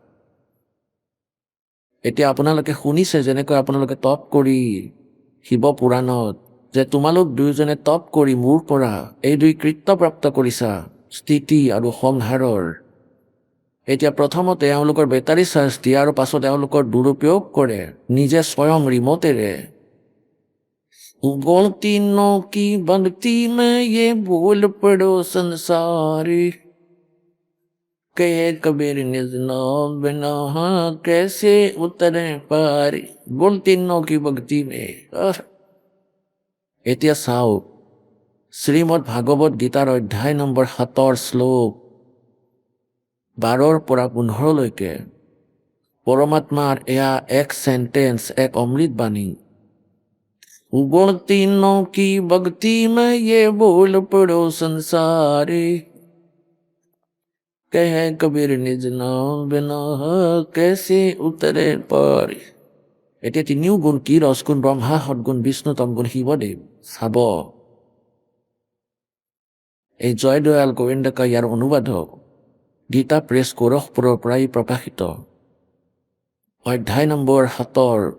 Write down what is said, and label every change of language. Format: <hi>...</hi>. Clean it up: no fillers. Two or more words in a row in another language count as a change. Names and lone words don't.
<as>এতিয়া আপোনালোকে শুনিছে, যেনেকৈ আপোনালোকে তপ কৰি শিৱ পুৰাণত যে তোমালোক দুয়োজনে তপ কৰি মোৰ পৰা এই 2 কৃত্য প্ৰাপ্ত কৰিছা, স্থিতি আৰু সংহাৰৰ। এতিয়া প্ৰথমতে এওঁলোকৰ বেটাৰী চাৰ্জ দিয়ে আৰু পাছত এওঁলোকৰ দুৰুপয়োগ কৰে নিজে স্বয়ং ৰিমোটেৰে।</as> <hi>बोल तीनों की भक्ति में ये बोल पड़ो संसारी कहे कबीर निज नाम बिना कैसे उतरे पारी। बोल तीनों की भक्ति में।</hi> <as>এতিয়া চাওক, শ্ৰীমদ ভাগৱত গীতাৰ অধ্যায় নম্বৰ 7 শ্লোক 12 পৰা 15 লৈকে পৰমাত্মাৰ এয়া এক সেন্টেন্স, এক অমৃত বাণী।</as> <hi>बोल तीनों की भक्ति में ये बोल पड़ो संसारी कहे कबीर निज नाम बिना कैसे उतरे पार।</hi> <as>এতিয়া তিনিও গুণ কি? ৰসগুণ ব্ৰহ্মা, সদগুণ বিষ্ণু, তমগুণ শিৱদেৱ। চাব, এই জয়দয়াল গোবিন্দকা ইয়াৰ অনুবাদক গীতা প্ৰেছ গোৰখপুৰৰ পৰাই প্ৰকাশিত। অধ্যায় নম্বৰ 7।</as>